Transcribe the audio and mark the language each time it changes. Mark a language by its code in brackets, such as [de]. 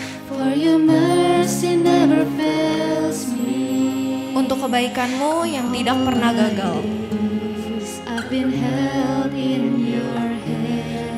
[en] For your mercy never fails me. [id] Untuk kebaikanmu yang tidak pernah gagal. [en] I've been held in your hand.